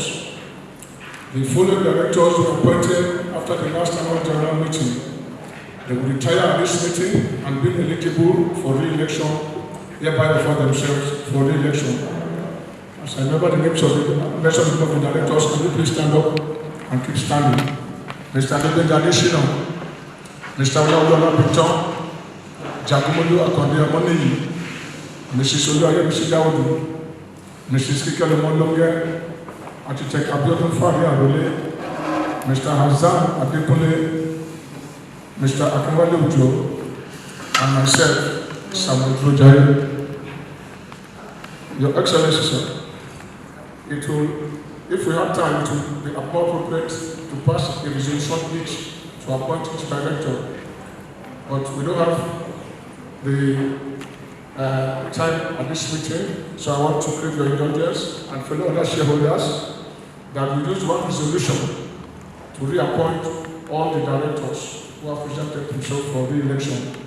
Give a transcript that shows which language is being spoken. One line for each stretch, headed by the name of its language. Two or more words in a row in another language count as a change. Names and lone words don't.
English: The following directors were appointed after the last annual general meeting. They will retire at this meeting and be eligible for re-election, hereby offer themselves for re-election. As I remember the names of the directors, can you please stand up and keep standing? Mr. Adeshina, Mr. Olaola Biton, Jagomolu Akonde Amoneyi, Mrs. Oluwayemisi Dawudu, Mrs. Kikele Molonge, Architect Abiodun Fari Arole, Mr. Hazan Adekunle, Mr. Akinwale Ujo, and myself, Samuel Trojaye. Your Excellency, sir, it will, if we have time, it will be appropriate to pass a resolution each to appoint each director. But we don't have the time at this meeting, so I want to crave your indulgence and fellow other shareholders that we use one resolution to reappoint all the directors who have presented themselves for re-election.